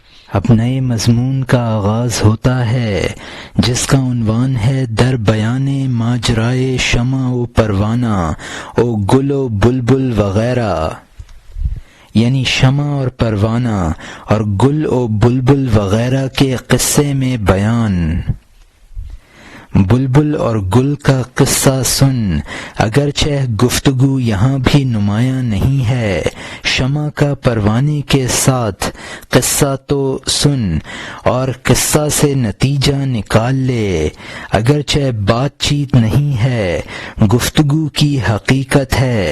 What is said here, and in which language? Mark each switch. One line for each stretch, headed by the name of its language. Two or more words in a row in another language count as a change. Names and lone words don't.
Urdu: اب نئے مضمون کا آغاز ہوتا ہے جس کا عنوان ہے
Persian: در بیان ماجرائے شمع و پروانہ و گل و بلبل
Urdu: وغیرہ، یعنی شمع اور پروانہ اور گل و بلبل وغیرہ کے قصے میں بیان۔ بلبل اور گل کا قصہ سن، اگرچہ گفتگو یہاں بھی نمایاں نہیں ہے، شمع کا پروانے کے ساتھ قصہ تو سن اور قصہ سے نتیجہ نکال لے، اگرچہ بات چیت نہیں ہے، گفتگو کی حقیقت ہے۔